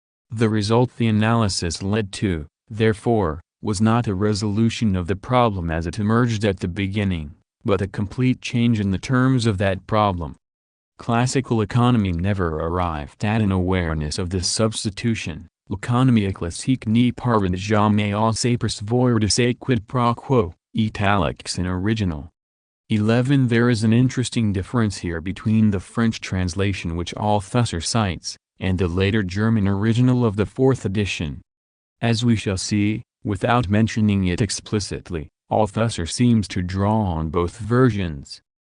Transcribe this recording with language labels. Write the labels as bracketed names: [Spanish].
[English] The result the analysis led to, therefore, was not a resolution of the problem as it emerged at the beginning, but a complete change in the terms of that problem. Classical economy never arrived at an awareness of this substitution. [French] L'économie classique n'y parvint jamais à se percevoir de ce quid pro quo, [English] italics in original. 11 There is an interesting difference here between the French translation which Althusser cites, and the later German original of the fourth edition. As we shall see, without mentioning it explicitly, Althusser seems to draw on both versions.